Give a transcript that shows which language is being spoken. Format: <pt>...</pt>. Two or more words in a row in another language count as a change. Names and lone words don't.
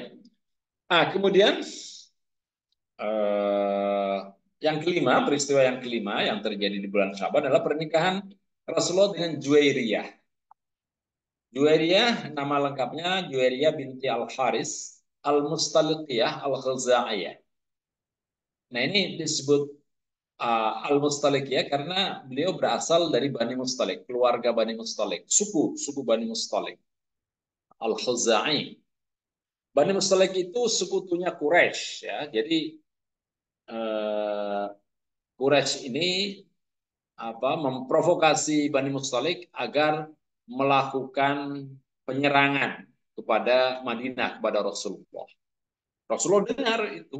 <id>Kemudian eh, yang kelima, peristiwa yang kelima yang terjadi di bulan Syaban adalah pernikahan Rasulullah dengan Juwairiyah. Juwairiyah nama lengkapnya Juwairiyah binti Al Haris Al Mustaliqiyah Al Khuza'iyah. Nah ini disebut Al Mustaliqiyah karena beliau berasal dari Bani Mustalik, keluarga Bani Mustalik, suku Bani Mustalik Al Khuza'i. Bani Mustalik itu sekutunya Quraisy ya. Jadi eh, Quraisy ini memprovokasi Bani Mustalik agar melakukan penyerangan kepada Madinah, kepada Rasulullah. Rasulullah dengar itu.</id>